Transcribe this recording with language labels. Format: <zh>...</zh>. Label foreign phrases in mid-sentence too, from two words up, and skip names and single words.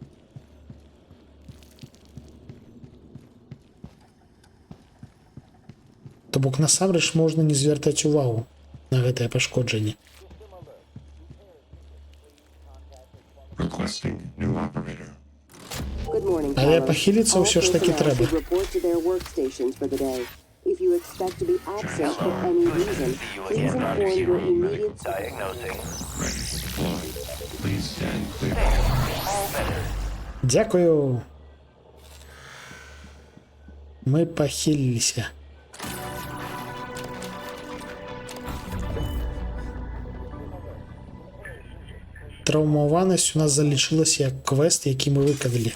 <be>То бок насамрэч можна не звяртаць увагу на гэтае пашкоджанне. Але пахіліцца ўсё ж такі трэба.</be> <en>If you expect to be absent for any reason, please inform your immediate...</en> <be>Дякую. Мы пахіліліся. Траўмаванасць у нас залічылася як квест, які мы выканалі.</be>